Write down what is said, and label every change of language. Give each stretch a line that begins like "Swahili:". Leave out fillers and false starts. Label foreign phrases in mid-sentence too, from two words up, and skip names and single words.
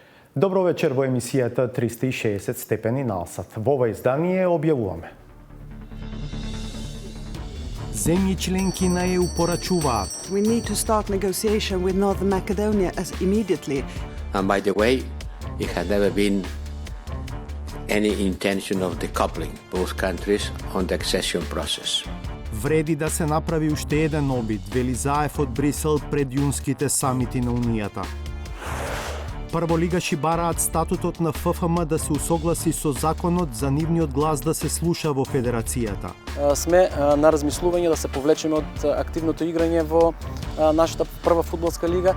Macedonian: Добро вечер во емисијата 360 степени насат. Во ова издание објавуваме. Земји членки на ЕУ порачуваат.
English: We need to start negotiation with Northern Macedonia as immediately. And by the way, it has never been any intention of decoupling both countries on the accession process.
Macedonian: Вреди да се направи уште еден обид, вели Заев од Брисел пред јунските самити на Унијата. Прволигаши бараат статутот на ФФМ да се усогласи со законот за нивниот глас да се слуша во Федерацијата. Сме на размислување да се повлечеме од активното играње во нашата прва фудбалска лига.